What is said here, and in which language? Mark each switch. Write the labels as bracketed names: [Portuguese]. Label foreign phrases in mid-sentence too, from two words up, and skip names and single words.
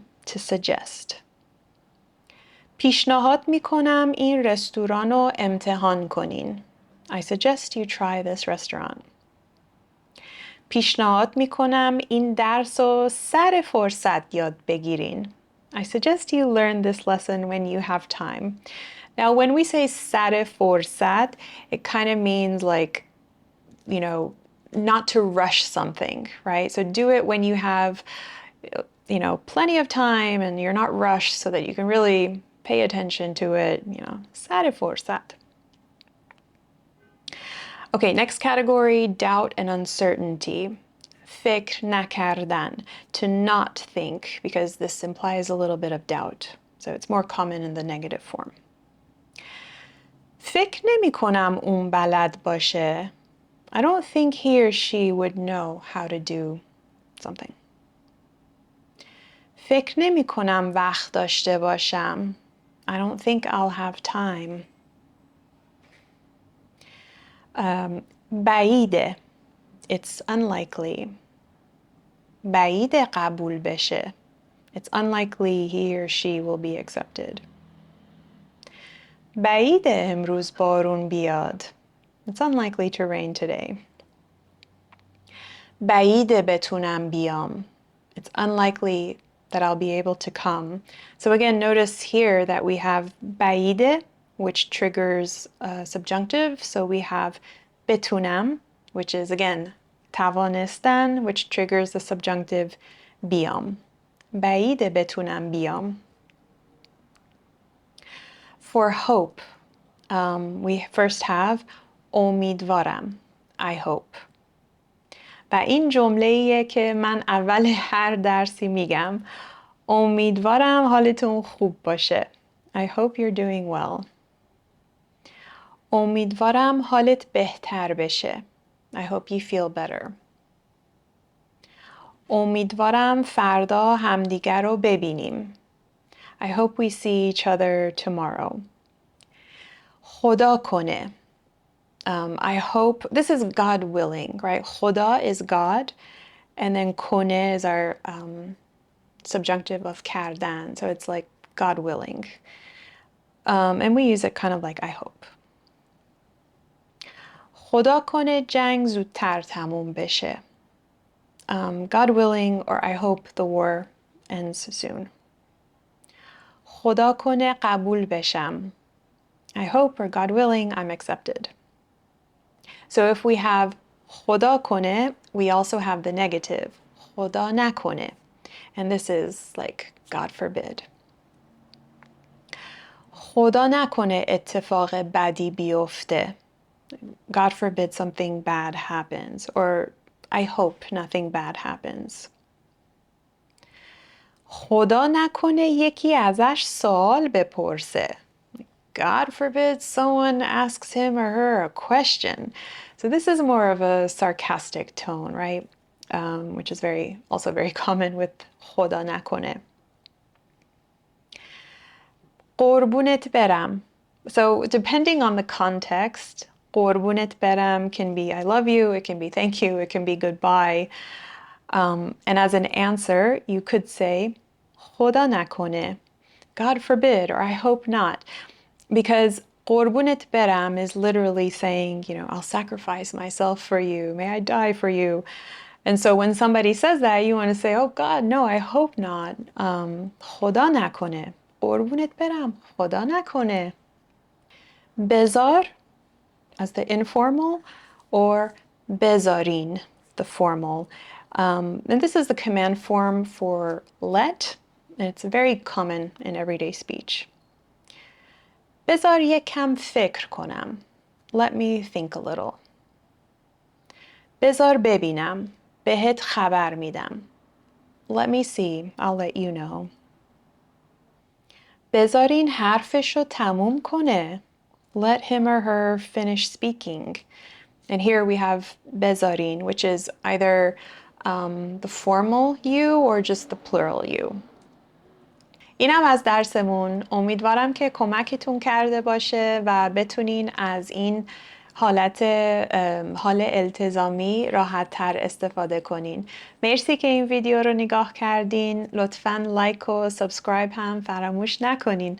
[English] To suggest. [Persian] پیشنهاد میکنم این رستوران رو امتحان کنین. [English] I suggest you try this restaurant. [Persian] پیشنهاد میکنم این درس رو سر فرصت یاد بگیرین. [English] I suggest you learn this lesson when you have time. Now, when we say [Persian] سر فرصت, [English] it kind of means like, you know, not to rush something, right? So do it when you have, you know, plenty of time and you're not rushed so that you can really pay attention to it, you know, [Persian] سر فرصت. [English] Okay, next category, doubt and uncertainty. [Persian] فکر نکردن, [English] to not think, because this implies a little bit of doubt. So it's more common in the negative form. [Persian] فکر نمی کنم اون بلد باشه. [English] I don't think he or she would know how to do something. [Persian] فکر نمی کنم وقت داشته باشم. [English] I don't think I'll have time. [Persian] بعیده. [English] It's unlikely. [Persian] بعیده قبول بشه. [English] It's unlikely he or she will be accepted. [Persian] بعیده امروز بارون بیاد. [English] It's unlikely to rain today. [Persian] بعیده بتونم بیام. [English] It's unlikely that I'll be able to come. So again, notice here that we have بعیده, which triggers subjunctive. So we have بتونم, which is again توانستن, which triggers the subjunctive بیام. [Persian] بعیده بتونم بیام. [English] For hope, we first have امیدوارم. I hope. [Persian] و این جمله‌ایه که من اول هر درسی میگم. امیدوارم حالتون خوب باشه. [English] I hope you're doing well. [Persian] امیدوارم حالت بهتر بشه. [English] I hope you feel better. [Persian] امیدوارم فردا همدیگر رو ببینیم. [English] I hope we see each other tomorrow. [Persian] خدا کنه. [English] I hope, this is God willing, right? خدا is God, and then کنه is our subjunctive of کردن. So it's like God willing. And we use it kind of like I hope. [Persian] خدا کنه جنگ زودتر تموم بشه. [English] God willing, or I hope the war ends soon. [Persian] خدا کنه قبول بشم. [English] I hope, or God willing, I'm accepted. So if we have [Persian] خدا کنه, [English] we also have the negative. [Persian] خدا نکنه. [English] And this is like, God forbid. [Persian] خدا نکنه اتفاق بدی بیفته. [English] God forbid something bad happens. Or I hope nothing bad happens. [Persian] خدا نکنه یکی ازش سوال بپرسه. [English] God forbid someone asks him or her a question. So this is more of a sarcastic tone, right? Which is also very common with [Persian] خدا نکنه. قربونت برم. [English] So depending on the context, [Persian] قربونت برم [English] can be I love you, it can be thank you, it can be goodbye. And as an answer, you could say [Persian] خدا نکنه. [English] God forbid, or I hope not. Because [Persian] قربونت برم [English] is literally saying, you know, I'll sacrifice myself for you. May I die for you. And so when somebody says that, you want to say, oh God, no, I hope not. [Persian] خدا نکنه. قربونت برم. خدا نکنه. [English] بذار as the informal, or bezarin, the formal. And this is the command form for let, and it's very common in everyday speech. [Persian] بذار یکم فکر کنم. [English] Let me think a little. [Persian] بذار ببینم. بهت خبر میدم. [English] Let me see. I'll let you know. [Persian] بذارین حرفشو تموم کنه. [English] Let him or her finish speaking. And here we have bezarin, which is either the formal you or just the plural you. [Persian] اینم از درسمون. امیدوارم که کمکتون کرده باشه و بتونین از این حال التزامی راحت تر استفاده کنین. مرسی که این ویدیو رو نگاه کردین. لطفاً لایک و سابسکرایب هم فراموش نکنین.